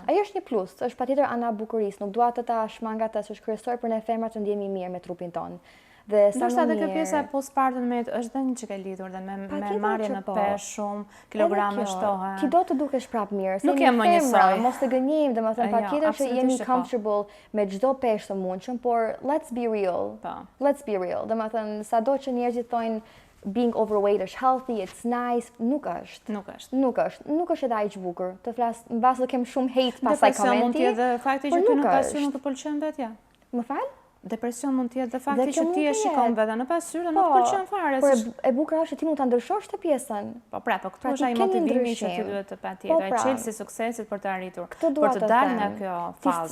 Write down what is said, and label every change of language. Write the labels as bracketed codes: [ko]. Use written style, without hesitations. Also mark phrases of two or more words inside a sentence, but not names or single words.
[sq] Ai është një plus, është patjetër ana bukurisë, nuk dua të ta shmanga atë, është kryesor për ne femrat të ndjehemi mirë me trupin ton. Dhe sa ndoshta edhe kjo pjesa postpartum është dhe një që ka lidhur dhe me marrjen në peshë shumë, kilograme shtohen. Ti do të dukesh prapë mirë, nuk jam më njësoj. Mos të gënjejmë, domethënë patjetër që jemi comfortable me çdo peshë të mundshëm, por [en] let's be real. Let's be real. [sq] Domethënë sado që njerëzit thonë [en] being overweight is healthy, it's nice, [sq] nuk është. Nuk është edhe aq bukur. Të flas mbas do kem shumë hate pasaj komenti. Depresion mund të jetë fakti që ty në pasur nuk të pëlqen vetja. Më fal? Depresion mund të jetë dhe fakti që ti e shikon veten në pasur dhe nuk të pëlqen fare. Por e bukur është që ti mund ta ndryshosh të pjesën. Po këtu është ai motivimi që ti duhet të patjetër, çelësi suksesit për të arritur, për të dalë nga kjo fazë.